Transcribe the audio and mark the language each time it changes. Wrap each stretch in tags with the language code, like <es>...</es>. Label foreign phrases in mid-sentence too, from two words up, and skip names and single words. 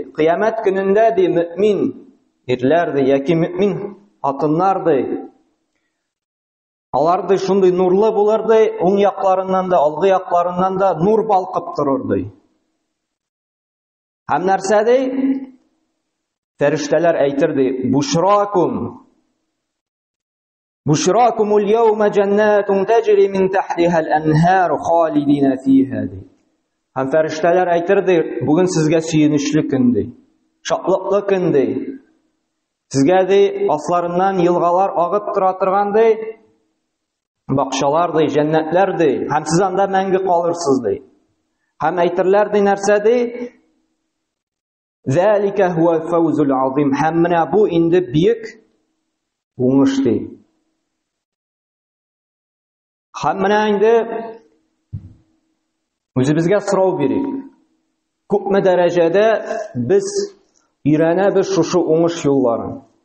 <tt>Кыямат көнендә ди мөмин ирләр ди яки мөмин хатыннар ди Аларды шундый нурлы булырды, уң якларыннан да, алгы якларыннан да нур балкып торырды. Һәм нәрсәде? Фәрештәләр әйтерде:</tt> <ar>"بشراكم اليوم جنات تجري من تحتها الأنهار خالدين فيها."</ar> <tt>Һәм фәрештәләр әйтерде: "Бүген сезгә сөенечле көн ди, шатлыклы көн ди. Сезгә ди асларыннан елгалар агып тора торган ди, бакчалар ди, җәннәтләр ди, һәм сез анда мәңге калырсыз ди." Һәм әйтерләр ди нәрсәде?</tt> <ar>"ذلك هو الفوز العظيم."</ar> <tt>Һәм менә бу инде бик уңыш ди. Һәм менә инде үзебезгә сорау бирик. Күпме дәрәҗәдә без өйрәнәбез шушы уңыш юлларын?</tt>